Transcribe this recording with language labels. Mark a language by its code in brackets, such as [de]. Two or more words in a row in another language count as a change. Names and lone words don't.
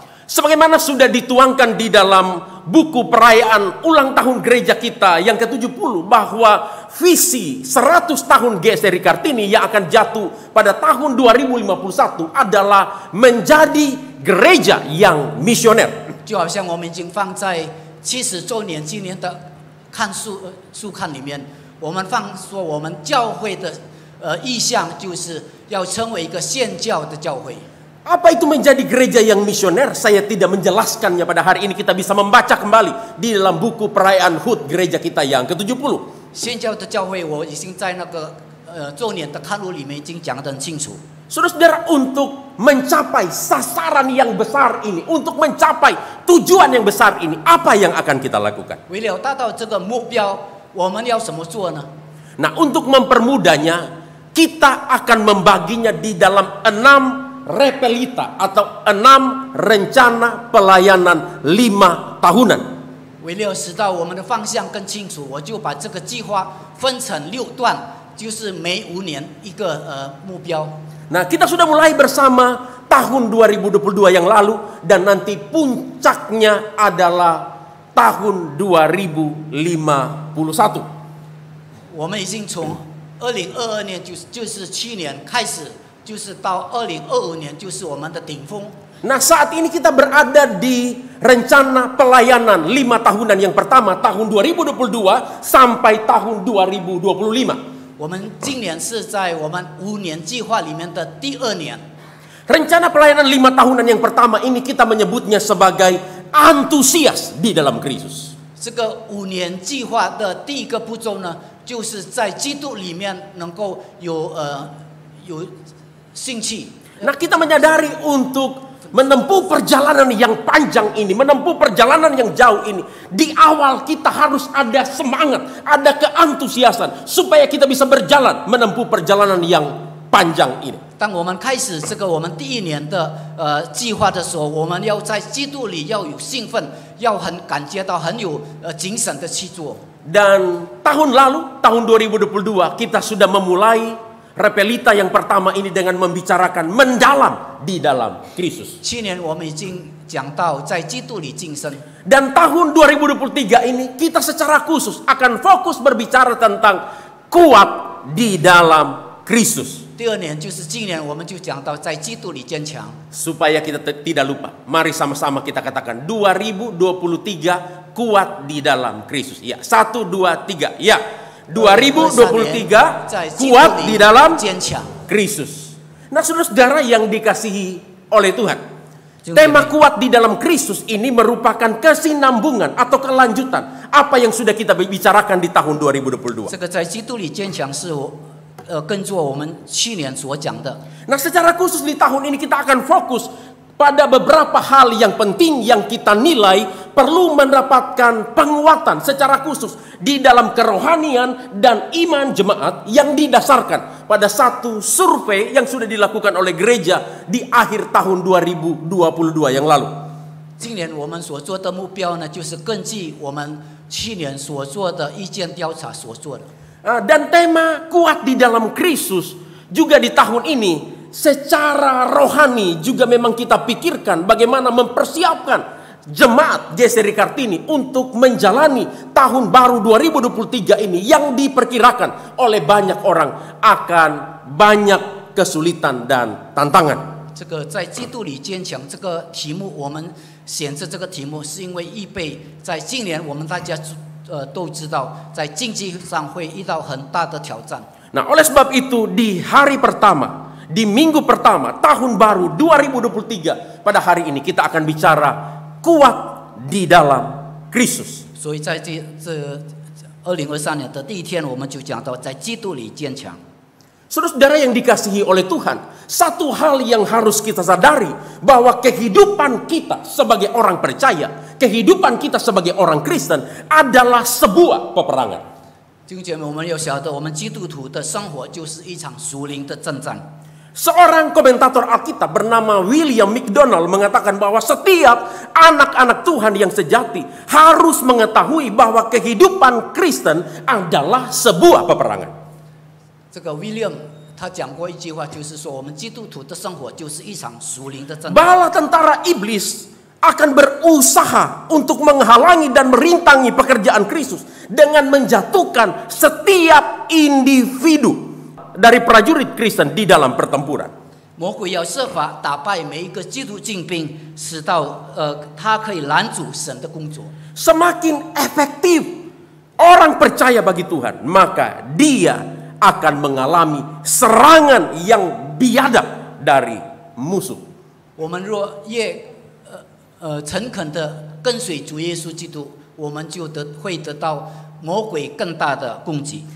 [id] Sebagaimana sudah dituangkan di dalam buku perayaan ulang tahun gereja kita yang ke-70 bahwa visi 100 tahun GSRI Kartini yang akan jatuh pada tahun 2051 adalah menjadi gereja yang misioner. [zh] 就好像我们已经放在70周年纪念的书看里面，我们放说我们教会的意向就是要成为一个宣教的教会。 [id] Apa itu menjadi gereja yang misioner? Saya tidak menjelaskannya pada hari ini. Kita bisa membaca kembali di dalam buku perayaan HUT gereja kita yang ke-70. [zh] 宣教的教会，我已经在那个周年的刊物里面已经讲得很清楚。 [id] Saudara-saudara, untuk mencapai sasaran yang besar ini, untuk mencapai tujuan yang besar ini, apa yang akan kita lakukan? [zh] 为了达到这个目标，我们要怎么做呢？ [id] Nah, untuk mempermudahnya, kita akan membaginya di dalam 6 repelita atau 6 rencana pelayanan 5 tahunan. [zh] 为了使到我们的方向更清楚，我就把这个计划分成6段，就是每5年一个目标。 [id] Nah, kita sudah mulai bersama tahun 2022 yang lalu dan nanti puncaknya adalah tahun 2051. [zh] 我们已经从2022年就是去年开始，就是到2025年就是我们的顶峰。 [id] Nah, saat ini kita berada di rencana pelayanan 5 tahunan yang pertama tahun 2022 sampai tahun 2025. [zh] 我们今年是在我们5年计划里面的第2年。 [id] Rencana pelayanan 5 tahunan yang pertama ini kita menyebutnya sebagai antusias di dalam Kristus. [zh] 这个5年计划的第1个步骤呢，就是在基督里面能够有兴趣。 [id] Nah, kita menyadari untuk menempuh perjalanan yang panjang ini, menempuh perjalanan yang jauh ini, di awal kita harus ada semangat, ada keantusiasan supaya kita bisa berjalan menempuh perjalanan yang panjang ini. [zh] 当我们开始这个我们第1年的计划的时候，我们要在基督里要有兴奋，要很感觉到很有精神的去做。 [id] Dan tahun lalu, tahun 2022 kita sudah memulai repelita yang pertama ini dengan membicarakan mendalam di dalam Kristus. [zh] 去年我们已经讲到在基督里晋升。 [id] Dan tahun 2023 ini kita secara khusus akan fokus berbicara tentang kuat di dalam Kristus. [zh] 第2年就是今年，我们就讲到在基督里坚强。 [id] Supaya kita tidak lupa, mari sama-sama kita katakan 2023 kuat di dalam Kristus. Ya, 1, 2, 3. Ya, 2023 kuat di dalam Kristus. Nah, saudara-saudara yang dikasihi oleh Tuhan, tema kuat di dalam Kristus ini merupakan kesinambungan atau kelanjutan apa yang sudah kita bicarakan di tahun 2022. [zh] 这个在基督里坚强是跟着我们去年所讲的。 [id] Nah, secara khusus di tahun ini kita akan fokus pada beberapa hal yang penting yang kita nilai perlu mendapatkan penguatan secara khusus di dalam kerohanian dan iman jemaat yang didasarkan pada satu survei yang sudah dilakukan oleh gereja di akhir tahun 2022 yang lalu. [zh] 今年我们所做的目标呢，就是根据我们去年所做的意见调查所做的。 [id] Dan tema kuat di dalam Kristus juga di tahun ini secara rohani juga memang kita pikirkan bagaimana mempersiapkan jemaat GCR Kartini untuk menjalani tahun baru 2023 ini yang diperkirakan oleh banyak orang akan banyak kesulitan dan tantangan. [zh] 这个在基督里坚强这个题目，我们选择这个题目是因为预备在今年我们大家都知道，在经济上会遇到很大的挑战。 [id] Nah, oleh sebab itu di hari pertama, di minggu pertama tahun baru 2023 pada hari ini kita akan bicara kuat di dalam Kristus. [zh] 所以在这2023年的第1天，我们就讲到在基督里坚强。 [id] Saudara-saudara yang dikasihi oleh Tuhan, satu hal yang harus kita sadari bahwa kehidupan kita sebagai orang percaya, kehidupan kita sebagai orang Kristen adalah sebuah peperangan. [zh] 弟兄姐妹，我们要晓得，我们基督徒的生活就是一场属灵的征战。 [id] Seorang komentator Alkitab bernama William McDonald mengatakan bahwa setiap anak-anak Tuhan yang sejati harus mengetahui bahwa kehidupan Kristen adalah sebuah peperangan. [zh] 这个 William 他讲过一句话，就是说我们基督徒的生活就是一场属灵的征战。 [id] Bala tentara iblis akan berusaha untuk menghalangi dan merintangi pekerjaan Kristus dengan menjatuhkan setiap individu dari prajurit Kristen di dalam pertempuran. [zh] 魔鬼要设法打败每一个基督精兵，使到他可以拦阻神的工作。 [id] Semakin efektif orang percaya bagi Tuhan, maka dia akan mengalami serangan yang biadab dari musuh. [zh] 我们若越诚恳的跟随主耶稣基督，我们就会得到魔鬼更大的攻击。